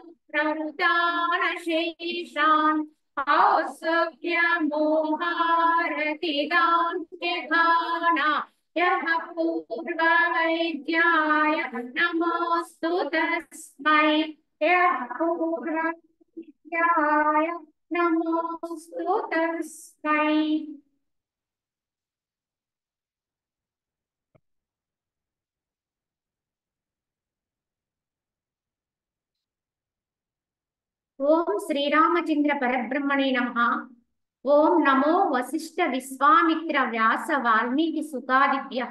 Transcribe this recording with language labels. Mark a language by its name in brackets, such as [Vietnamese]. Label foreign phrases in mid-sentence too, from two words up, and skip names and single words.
[Sanskrit] प्रवृतानशेषान् औत्सुक्यमोहारतिदान् विधाना यः पूर्ववैद्याय नमोऽस्तु तस्मै यः पूर्ववैद्याय नमोऽस्तु तस्मै। ఓం శ్రీరామచంద్ర పరబ్రహ్మణే నమః। ఓం నమో వశిష్ఠ విశ్వామిత్ర వ్యాస వాల్మీకి సుతాదిభ్యః।